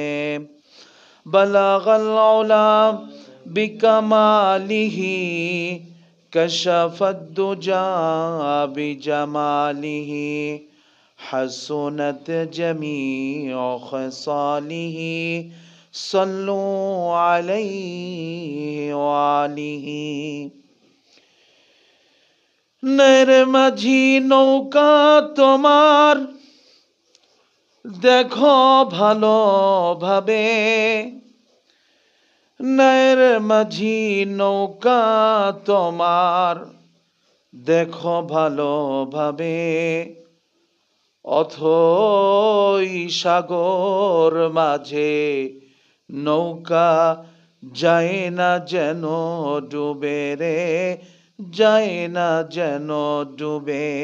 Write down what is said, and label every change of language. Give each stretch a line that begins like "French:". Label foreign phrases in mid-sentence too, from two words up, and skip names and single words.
Arabic: بلغ العلا بکمالہ کشف الدجى بجمالہ حسنت جمیع خصالہ صلوا علیہ وآلہ.
Bangla: নয়ের মাঝি নৌকা তোমার দেখো ভালোভাবে, নয়ের মাঝি নৌকা তোমার দেখো ভালোভাবে, অথই সাগর মাঝে নৌকা যায় না যেন ডুবে রে, যায় না যেন ডুবে.